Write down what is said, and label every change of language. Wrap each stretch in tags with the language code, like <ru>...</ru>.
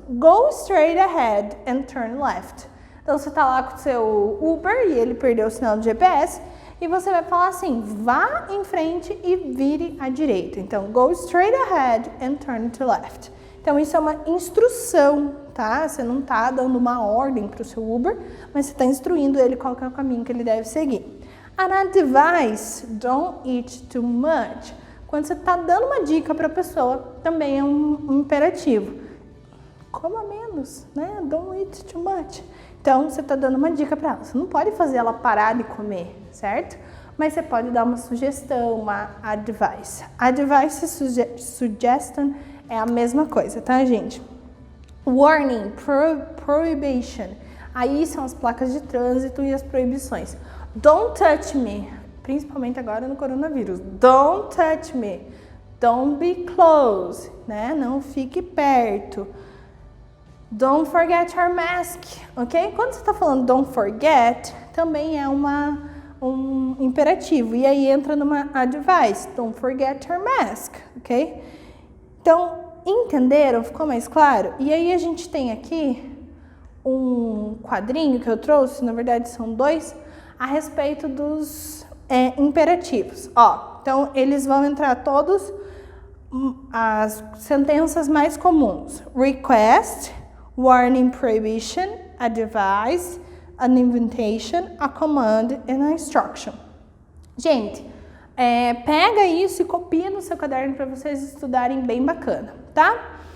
<en>Go straight ahead and turn left.</en> <pt>Então, você está lá com o seu Uber e ele perdeu o sinal do GPS e você vai falar assim, vá em frente e vire à direita.</pt> <en>Então, go straight ahead and turn to left.</en> <pt>Então, isso é uma instrução, tá? Você não está dando uma ordem para o seu Uber, mas você está instruindo ele qual que é o caminho que ele deve seguir.</pt> <en>An advice, don't eat too much.</en> <pt>Quando você está dando uma dica para a pessoa, também é um imperativo. Coma menos, né?</pt> <en>Don't eat too much.</en> <pt>Então, você está dando uma dica para ela. Você não pode fazer ela parar de comer, certo? mas você pode dar uma sugestão, uma advice. Advice e suggestion é a mesma coisa, tá, gente? Warning, prohibition. Aí são as placas de trânsito e as proibições.</pt> <en>Don't touch me,</en> <pt>principalmente agora no coronavírus.</pt> <en>Don't touch me. Don't be close, né?</en> <pt>Não fique perto.</pt> <en>Don't forget your mask, ok?</en> <pt>Quando você está falando don't forget, também é um imperativo. E aí entra numa advice.</pt> <en>Don't forget your mask, ok?</en> <pt>Então, entenderam? Ficou mais claro? E aí a gente tem aqui um quadrinho que eu trouxe, na verdade são dois, a respeito dos imperativos. Ó, então eles vão entrar todos as sentenças mais comuns.</pt> <en>Request, warning, prohibition, advice, an invitation, a command and a instruction.</en> <pt>Gente, pega isso e copia no seu caderno para vocês estudarem bem bacana, tá?</pt>